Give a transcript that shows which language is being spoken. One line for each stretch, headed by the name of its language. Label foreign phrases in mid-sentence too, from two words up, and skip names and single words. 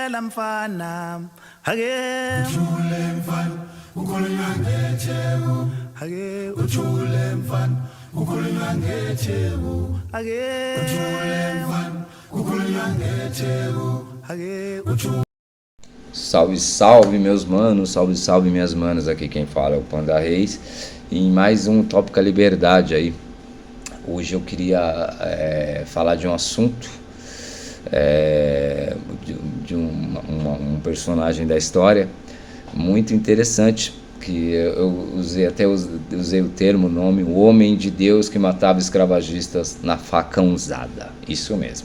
Zulu: mfana hake ujule mfana ukhulunywa ngetheku hake ujule mfana ukhulunywa ngetheku hake ujule mfana ukhulunywa ngetheku hake ujule.
Portuguese: Salve, salve meus manos, salve, salve minhas manas, aqui quem fala é o Panda Reis, em mais um Tópica Liberdade aí. Hoje eu queria falar de um assunto, de um personagem da história muito interessante, que eu usei o termo, o nome, o homem de Deus que matava escravagistas na facãozada, isso mesmo.